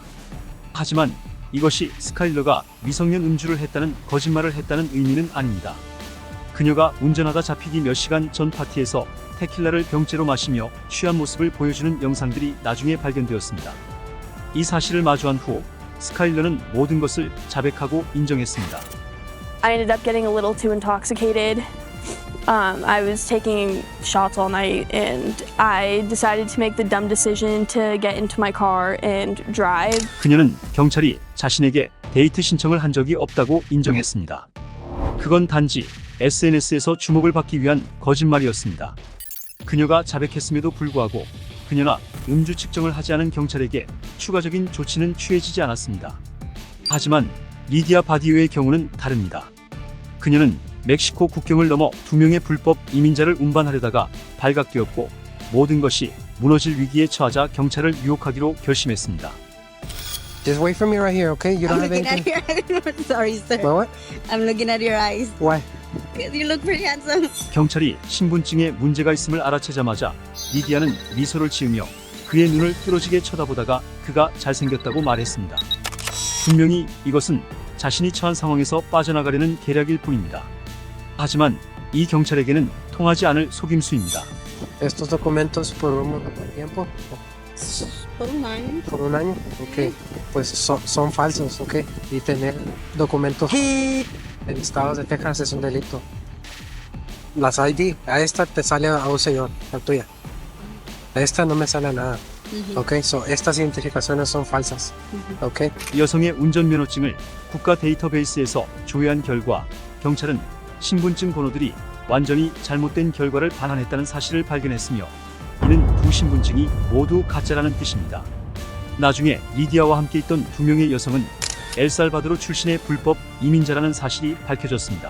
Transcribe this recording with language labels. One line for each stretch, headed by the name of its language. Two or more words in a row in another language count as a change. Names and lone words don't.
Korean: 하지만 이것이 스카일러가 미성년 음주를 했다는 거짓말을 했다는 의미는 아닙니다. 그녀가 운전하다 잡히기 몇 시간 전 파티에서 테킬라를 병째로 마시며 취한 모습을 보여주는 영상들이 나중에 발견되었습니다. 이 사실을 마주한 후 스카일러는 모든 것을 자백하고 인정했습니다.
English: I ended up getting a little too intoxicated I was taking shots all night and I decided to make the dumb decision to get into my car and drive.
Korean: 그녀는 경찰이 자신에게 데이트 신청을 한 적이 없다고 인정했습니다. 그건 단지 SNS에서 주목을 받기 위한 거짓말이었습니다. 그녀가 자백했음에도 불구하고 그녀나 음주 측정을 하지 않은 경찰에게 추가적인 조치는 취해지지 않았습니다. 하지만 리디아 바디오의 경우는 다릅니다. 그녀는 멕시코 국경을 넘어 2명의 불법 이민자를 운반하려다가 발각되었고 모든 것이 무너질 위기에 처하자 경찰을 유혹하기로 결심했습니다.
English: Just wait for me right here, okay? You don't I'm have looking anything. at your Sorry, sir. What? I'm looking at your eyes. Why? Because you look pretty handsome.
Korean: 경찰이 신분증에 문제가 있음을 알아채자마자 리디아는 미소를 지으며 그의 눈을 뚫어지게 쳐다보다가 그가 잘생겼다고 말했습니다. 분명히 이것은 자신이 처한 상황에서 빠져나가려는 계략일 뿐입니다. 하지만 이 경찰에게는 통하지 않을 속임수입니다.
Spanish: Estos documentos por un tiempo, Por un año. por un año, ok. Pues son falsos, ok. Y tener documentos en estados de Texas es un delito. Las ID, a esta te sale a un señor, la tuya. A esta no me sale nada.
English: Ok, so
Spanish: estas identificaciones son falsas. Ok.
Korean: 여성의 운전면허증을 국가 데이터베이스에서 조회한 결과 경찰은 신분증 번호들이 완전히 잘못된 결과를 반환했다는 사실을 발견했으며 이는 두 신분증이 모두 가짜라는 뜻입니다. 나중에 리디아와 함께 있던 2명의 여성은 엘살바도르 출신의 불법 이민자라는 사실이 밝혀졌습니다.